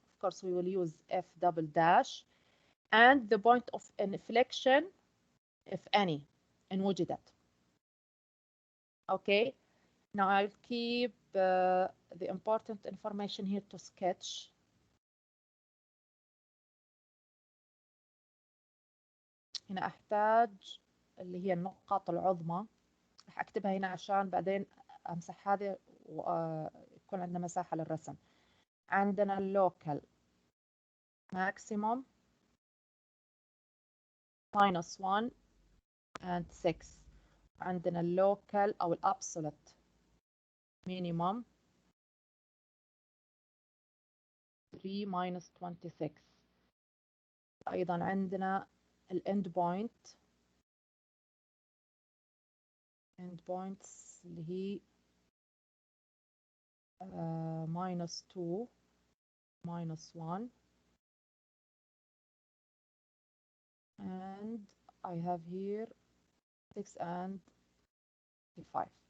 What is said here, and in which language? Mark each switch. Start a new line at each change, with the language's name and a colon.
English: Of course, we will use f double dash. And the point of inflection, if any, in
Arabic: وجدت.
English: Okay, now I'll keep the important information here to sketch.
Arabic: هنا أحتاج اللي هي النقاط العظمى، رح أكتبها هنا عشان بعدين أمسح هذه ويكون عندنا مساحة للرسم. عندنا
English: اللوكال maximum minus 1 and 6.
Arabic: عندنا
English: اللوكال
Arabic: أو
English: الأبسولوت minimum 3 minus 26.
Arabic: أيضا عندنا
English: الإند point end points
Arabic: اللي هي
English: minus 2 minus 1 and I have here 6 and 5.